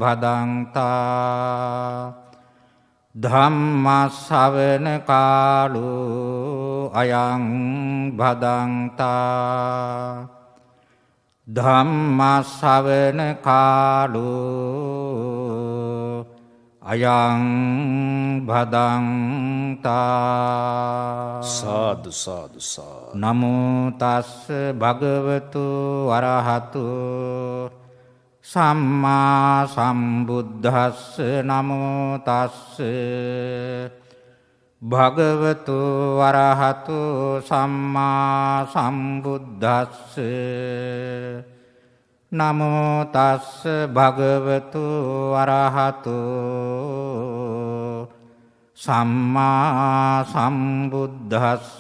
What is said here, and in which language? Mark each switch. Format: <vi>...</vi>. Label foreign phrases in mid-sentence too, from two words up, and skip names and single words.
<pi>භදංතා ධම්ම ශ්‍රවණ කාලෝ අයං භදංතා ධම්ම ශ්‍රවණ කාලෝ අයං භදංතා සාදු සාදු සාදු. නමෝ තස්ස භගවතු වරහතු සම්මා සම්බුද්දස්ස නමෝ තස්ස භගවතු වරහතු සම්මා සම්බුද්දස්ස නමෝ තස්ස භගවතු වරහතු සම්මා සම්බුද්දස්ස</pi>